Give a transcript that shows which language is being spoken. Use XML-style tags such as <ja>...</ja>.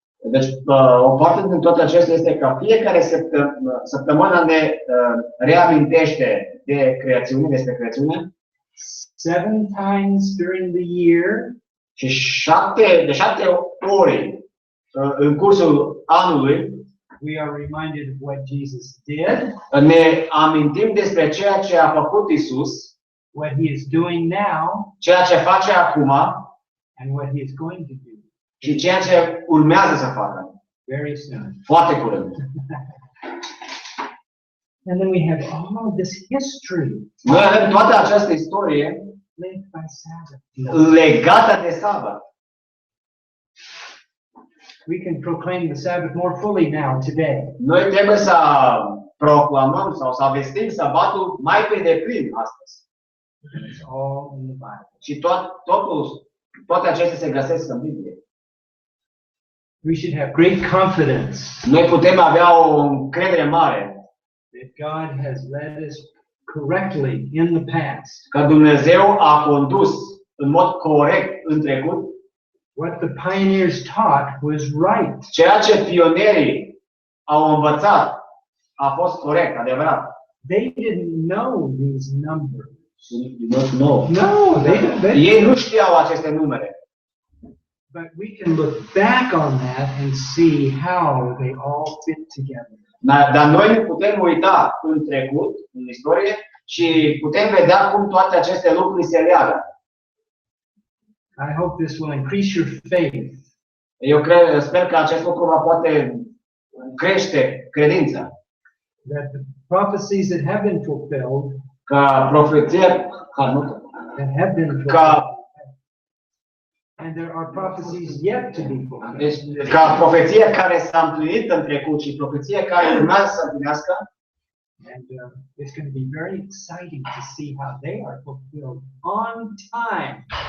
<ro>Deci, o parte din tot acesta este că fiecare săptămână ne reamintește de creațiune, despre creațiune.</ro> <en>7 times during the year.</en> <ro>Și de 7 ori în cursul anului</ro> <en>we are reminded of what Jesus did.</en> <ro>Ne amintim despre ceea ce a făcut Isus,</ro> <en>what he is doing now,</en> <ro>ceea ce face acum</ro> <en>and what he is going to do.</en> <ro>Și ceea ce urmează să facă.</ro> <en>Very soon.</en> <ro>Foarte curând.</ro> <en>And then we have all of this history.</en> <ro>Noi avem toată această istorie</ro> <en>linked by Sabbath.</en> <ro>Legată de sabat.</ro> <en>We can proclaim the Sabbath more fully now today.</en> <ro>Noi trebuie să proclamăm sau să vestim sabatul mai pe deplin astăzi.</ro> <en>It's all in the Bible.</en> <ro>Și toate acestea se găsesc în Biblie.</ro> <en>We should have great confidence.</en> <ro>Noi putem avea o încredere mare</ro> <en>that God has led us correctly in the past.</en> <ro>Că Dumnezeu a condus în mod corect în trecut.</ro> <en>What the pioneers taught was right.</en> <ro>Ceea ce pionerii au învățat a fost corect, adevărat.</ro> <en>They didn't know these numbers.</en> <ro>No, ei nu știau aceste numere.</ro> <en>But we can look back on that and see how they all fit together.</en> <ro>Dar noi ne putem uita în trecut, în istorie, și putem vedea cum toate aceste lucruri se leagă.</ro> <en>I hope this will increase your faith.</en> <ro>Sper că acest lucru va poate crește credința.</ro> <en>That the prophecies that have been fulfilled,</en> <ro>ca profeția,</ro> <en>that have been fulfilled, and there are prophecies yet to be fulfilled.</en> <ro>Deci, ca profeția care s-a împlinit în trecut și profeția care urmează să împlinească.</ro> <en>And it's going to be very exciting to see how they are fulfilled on time.</en>